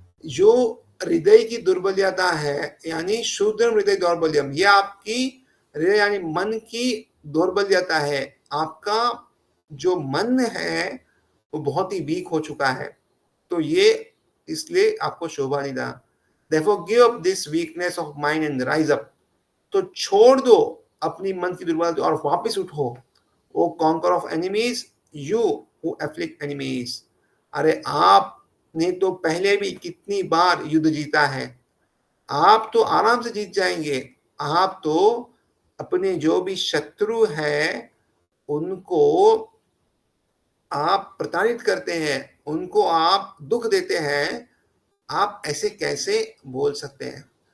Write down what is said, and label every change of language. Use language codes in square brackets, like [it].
[hi] जो हृदय की दुर्बलता है, यानी [sa] शूद्र हृदय दौर्बल्यम, [hi] ये आपकी हृदय यानी मन की दुर्बलता है। आपका जो मन है वो बहुत ही वीक हो चुका है, तो ये इसलिए आपको शोभा नहीं देता। [en] Therefore give up this weakness of mind and rise up। [hi] तो छोड़ दो अपनी मन की दुर्बलता और वापस उठो। [en] O conqueror of enemies, you who afflict enemies. [hi] अरे आपने तो पहले भी कितनी बार युद्ध जीता है, आप तो आराम से जीत जाएंगे। आप तो अपने जो भी शत्रु हैं उनको आप प्रताड़ित करते हैं, उनको आप दुख देते हैं, आप ऐसे कैसे बोल सकते हैं?